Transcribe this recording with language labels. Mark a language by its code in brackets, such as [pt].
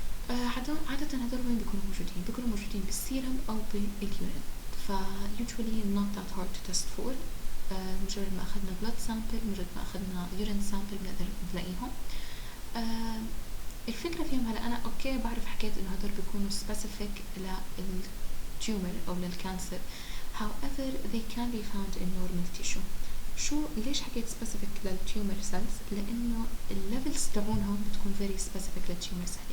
[ar] عادة هدول وين بيكونوا موجودين بالسيرم أو باليورين. [en] ف usually not that hard to test for. [ar] مجرد ما أخذنا [en] blood sample [ar] مجرد ما أخذنا [en] urine sample [ar] بنقدر نلاقيهم. الفكرة فيهم هلا أنا أوكي بعرف حكيت إنه هدول بيكونوا specific للتيومر أو للكانسر. [en] However they can be found in normal tissue. [ar] ليش حكيت specific للتيومر cells؟ لأنه الليفلز تاعونهم بتكون [en] very specific [ar] للتيومر cells.